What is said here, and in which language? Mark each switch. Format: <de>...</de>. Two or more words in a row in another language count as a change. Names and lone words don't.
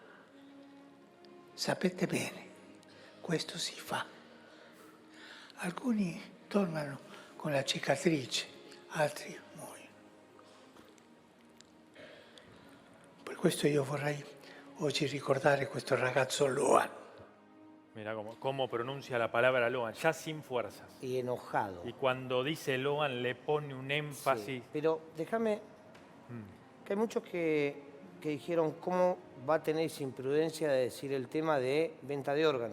<it>Sapete bene, questo si fa. Alcuni tornano con la cicatrice, altri muoiono. Per questo io vorrei oggi ricordare questo ragazzo Loan.</it> <es>Mira cómo pronuncia la palabra Loan, ya sin fuerzas. Y enojado. Y cuando dice Loan le pone un énfasis. Sí, pero déjame, que hay muchos que dijeron cómo va a tener esa imprudencia de decir el tema de venta de órganos.</es>